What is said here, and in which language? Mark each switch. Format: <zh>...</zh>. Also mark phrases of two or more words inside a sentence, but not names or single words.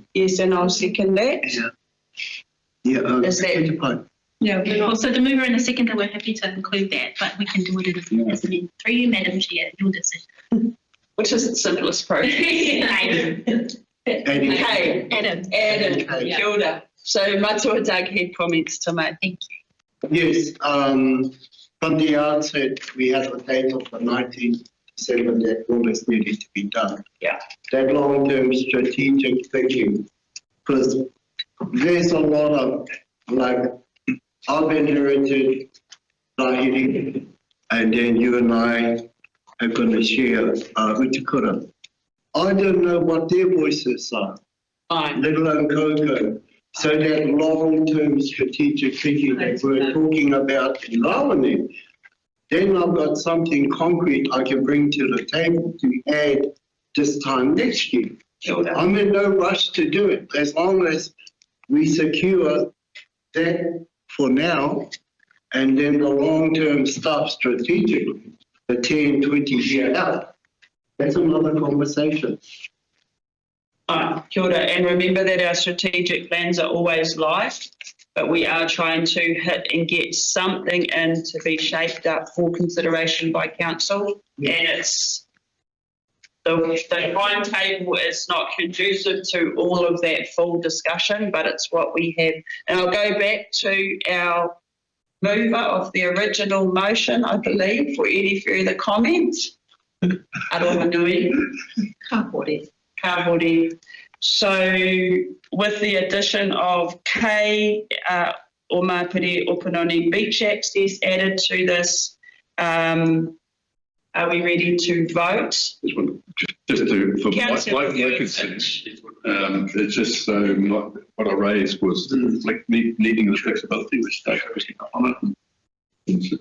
<en>Yes, and I'll second that. Yeah, Is that- fine. Yeah, well, so the mover and the seconder, we're happy to include that, but we can do it as an amendment. Through you, Madam Chair, your decision. Which is the simplest process. Adding- K. Adam. Added. K.</en> <mi>Kia ora.</mi> <en>So Matua Doug had comments to make. Thank you. Yes, from the outset, we had a date of the 19th December that all this needed to be done. Yeah. That long-term strategic thinking, because there's a lot of, like, I've inherited Lahiri, and then you and I are going to share Utikura. I don't know what their voices are, Fine. let alone Coco. So that long-term strategic thinking that we're talking about in Rawani, then I've got something concrete I can bring to the table to add this time next year.</en> <mi>Kia ora.</mi> <en>I'm in no rush to do it, as long as we secure that for now, and then the long-term stuff strategically, the 10, 20 year out. That's another conversation.</en> <mi>Kia ora.</mi> <en>And remember that our strategic plans are always live, but we are trying to hit and get something in to be shaped up for consideration by council. Yeah. And it's the timetable is not conducive to all of that full discussion, but it's what we have. And I'll go back to our mover of the original motion, I believe, for any further comments.</en> <mi>Aroha nui. Kāhore.</mi> <en>So with the addition of K or Mapiri Opanoni beach access added to this, Are we ready to vote? Just to, for my Councillor concern, it's just so what I raised was needing the flexibility which they on it.</en>